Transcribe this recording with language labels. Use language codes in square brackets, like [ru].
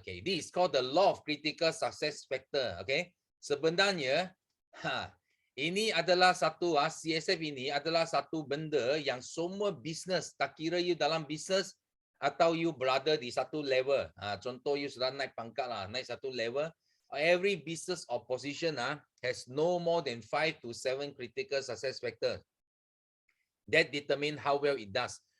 [en] Okay, this is called the law of critical success factor. [ms] Okay, sebenarnya ini adalah satu CSF ini adalah satu benda yang semua bisnes, tak kira you dalam bisnes atau you berada di satu level. Contoh you sudah naik pangkat naik satu level. [en] Every business or position has no more than 5 to 7 critical success factors that determine how well it does.